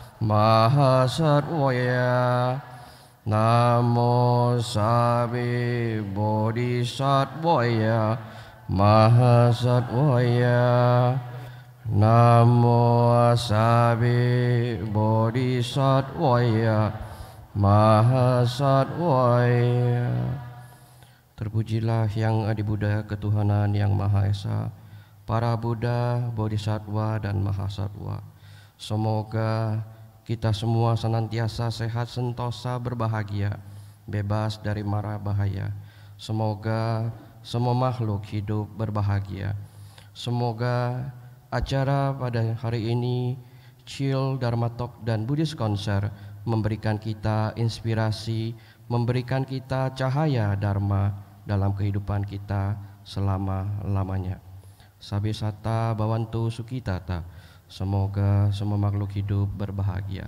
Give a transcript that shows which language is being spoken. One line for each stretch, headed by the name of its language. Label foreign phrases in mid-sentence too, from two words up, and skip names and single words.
Pali: Mahasattvaya Namo Sabbe Bodhisattvaya Mahasattvaya Namo Sabbe Bodhisattvaya Mahasattvaya.
Indonesian: Terpujilah Yang Adi Buddha, ketuhanan yang Maha Esa, para Buddha, Bodhisattva dan Mahasatwa. Semoga kita semua senantiasa sehat, sentosa, berbahagia, bebas dari mara bahaya. Semoga semua makhluk hidup berbahagia. Semoga acara pada hari ini, Chill, Dharma Talk dan Buddhist Concert memberikan kita inspirasi, memberikan kita cahaya Dharma dalam kehidupan kita selama-lamanya.
Pali: Sabbe satta bhavantu sukhitata.
Indonesian: Semoga semua makhluk hidup berbahagia.